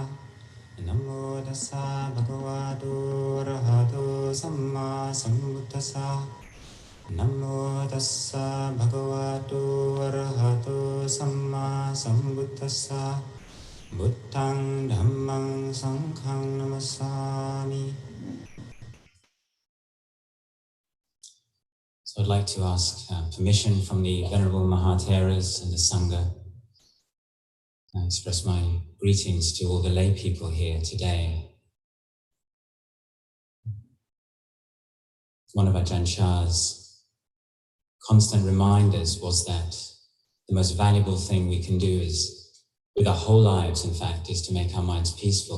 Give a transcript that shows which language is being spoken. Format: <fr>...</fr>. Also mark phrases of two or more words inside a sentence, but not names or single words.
<pi>Namo tassa bhagavato arahato samma sambuddhassa. Namo tassa bhagavato arahato samma sambuddhassa. Buddhang dhammang sanghang namassami.</pi> <en>So I'd like to ask permission from the Venerable Mahatheras and the Sangha. I express my greetings to all the lay people here today. One of Ajahn Chah's constant reminders was that the most valuable thing we can do is, with our whole lives, in fact, is to make our minds peaceful.</en>